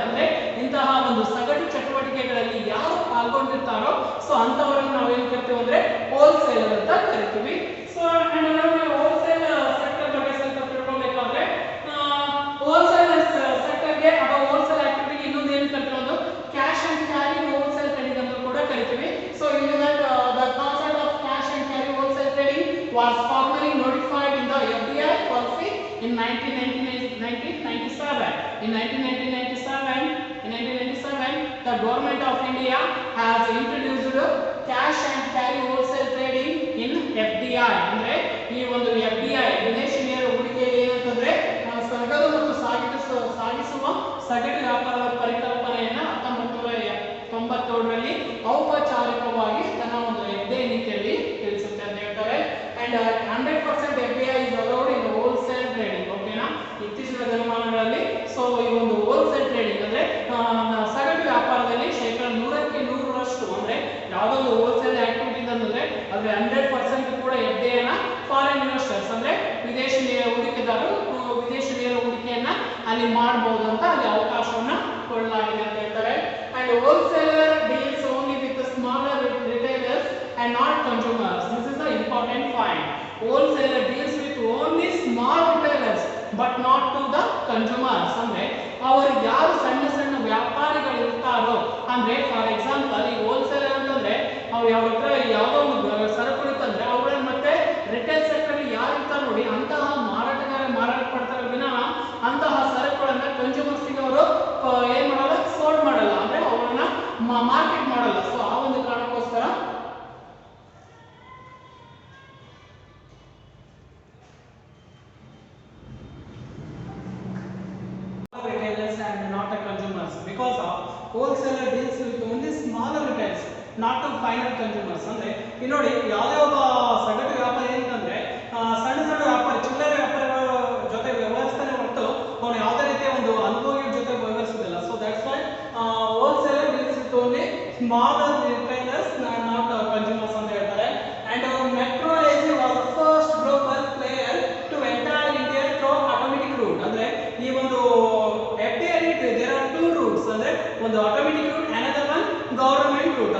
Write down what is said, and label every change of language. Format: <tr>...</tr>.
<kn>ಅಂದ್ರೆ ಇಂತಹ ಒಂದು ಸಗಟು ಚಟುವಟಿಕೆಗಳಲ್ಲಿ ಯಾರು ಪಾಲ್ಗೊಂಡಿರ್ತಾರೋ ಸೊ ಅಂತವರನ್ನು ನಾವೇನು ಕರಿತೀವಿ ಅಂದ್ರೆ ಹೋಲ್ಸೇಲರ್ ಅಂತ ಕರಿತೀವಿ. ಸೊ ಅಂಡ್ ನಾವು ಹೋಲ್ಸೇಲ್ ಸೆಕ್ಟರ್ ಬಗ್ಗೆ ಸ್ವಲ್ಪ ತಿಳ್ಕೊಬೇಕಾದ್ರೆ ಹೋಲ್ಸೇಲ್ ಸೆಕ್ಟರ್ಗೆ ಅಥವಾ ಹೋಲ್ಸೇಲ್ ಆಕ್ಟಿವಿಟಿಗೆ ಇನ್ನೊಂದು ಏನು ಕರಿತೀವಿ ಒಂದು cash and carry wholesale trading ಅಂತ ಕೂಡ ಕರಿತೀವಿ.</kn> <en>So ಇಲ್ಲಿ the concept of cash and carry wholesale trading was formally notified in the FDI policy in 1997. In 1997, the government of India has introduced cash and carry wholesale trading in FDI.</en> <kn>ಅಂದ್ರೆ ಈ ಒಂದು FDI ವಿದೇಶಿ ನೇರ ಹೂಡಿಕೆ ಏನಂತಂದ್ರೆ ಸರಕು ಮತ್ತು ಸಾಗಿಸುವ ಸಗಟು ವ್ಯಾಪಾರದ ಪರಿಕಲ್ಪನೆಯನ್ನ 1997ರಲ್ಲಿ ಔಪಚಾರಿಕವಾಗಿ ತನ್ನ ಒಂದು FDI ನೀತಿಯಲ್ಲಿ ತಿಳಿಸುತ್ತೆ ಅಂತ ಹೇಳ್ತಾರೆ.</kn> <en>And 100% FDI is allowed in wholesale trading.</en> <kn>ಓಕೆನಾ, ಇತ್ತೀಚಿನ ದಿನಮಾನಗಳಲ್ಲಿ ಸೊ ಈ ಒಂದು ಹೋಲ್ಸೇಲ್ ಟ್ರೇಡಿಂಗ್ ಅಂದ್ರೆ ಸಗಟು ವ್ಯಾಪಾರದಲ್ಲಿ ಶೇಕಡ 100ಕ್ಕೆ 100ರಷ್ಟು ಅಂದ್ರೆ ಯಾವುದೋ ಒಂದು ಹೋಲ್ಸೇಲ್ ಆಕ್ಟಿವಿಟಿ ಅಂತಂದ್ರೆ ಅದ್ರ 100% ಕೂಡ FDI ನ ಫಾರಿನ್ ಇನ್ವೆಸ್ಟರ್ಸ್ ಅಂದ್ರೆ ವಿದೇಶಿ ಹೂಡಿಕೆದಾರರು ವಿದೇಶಿ ನೇರ ಹೂಡಿಕೆಯನ್ನ ಅಲ್ಲಿ ಮಾಡಬಹುದು ಅಂತ ಅಲ್ಲಿ ಅವಕಾಶವನ್ನ ಕೊಡಲಾಗಿದೆ ಅಂತ ಹೇಳ್ತಾರೆ.</kn> <en>And wholesaler deals only with smaller retailers and not consumers. This is the important point. Wholesaler deals with only small retailers but not to the consumers.</en> <kn>ಅಂದ್ರೆ ಅವರು ಯಾರು ಸಣ್ಣ ಸಣ್ಣ ವ್ಯಾಪಾರಿಗಳು ಇರ್ತಾರೋ ಅಂದ್ರೆ ಫಾರ್ ಎಕ್ಸಾಂಪಲ್ ಈ ಹೋಲ್ಸೇಲರ್ ಅಂತಂದ್ರೆ ಅವ್ರು ಯಾವ ಹತ್ರ ಯಾವುದೋ ಒಂದು ಸರಕು ಇರ್ತಂದ್ರೆ ಅವುಗಳನ್ನ ಮತ್ತೆ ರಿಟೇಲ್ ಸೆಕ್ಟರ್ ಯಾರು ಇರ್ತಾರೆ ನೋಡಿ ಅಂತಹ ಮಾರಾಟಗಾರ ಮಾರಾಟ ಪಡ್ತಾರೆ ವಿನಃ ಅಂತಹ ಸರಕುಗಳನ್ನ ಕನ್ಸ್ಯೂಮರ್ಸ್ಗೆ ಅವರು ಏನ್ ಮಾಡಲ್ಲ, ಸೋಲ್ಡ್ ಮಾಡಲ್ಲ, ಅಂದ್ರೆ ಅವರನ್ನ ಮಾರ್ಕೆಟ್ ಮಾಡಲ್ಲ. ಸೊ ಆ ಒಂದು ಕಾರಣಕ್ಕೋಸ್ಕರ</kn> <en>retailers and not a consumers, because of wholesaler deals with only smaller retailers not to final consumers.</en> <kn>ಅಂದ್ರೆ ಇಲ್ಲಿ ನೋಡಿ ಯಾವುದೇ ಒಬ್ಬ ಸಗಟು ವ್ಯಾಪಾರ ಏನಂತಂದ್ರೆ ಸಣ್ಣ ಸಣ್ಣ ವ್ಯಾಪಾರ ಚಿಲ್ಲರೆ ವ್ಯಾಪಾರಿಗಳ ಜೊತೆ ವ್ಯವಹರಿಸ್ತಾನೆ ಹೊರತು ಅವನು ಯಾವುದೇ ರೀತಿಯ ಒಂದು ಅನುಭವಿಗಳ ಜೊತೆ ವ್ಯವಹರಿಸುವುದಿಲ್ಲ.</kn> <en>so that's why wholesaler deals with only smaller retailers not consumers</en> <kn>ಅಂತ ಹೇಳ್ತಾರೆ.</kn> <en>And Metro AG was the first global player to enter India through automatic route.</en> <kn>ಅಂದ್ರೆ ಈ ಒಂದು</kn> <en>FDI there are two routes, ಅಂದ್ರೆ ಒಂದು automatic route, another one government route.</en>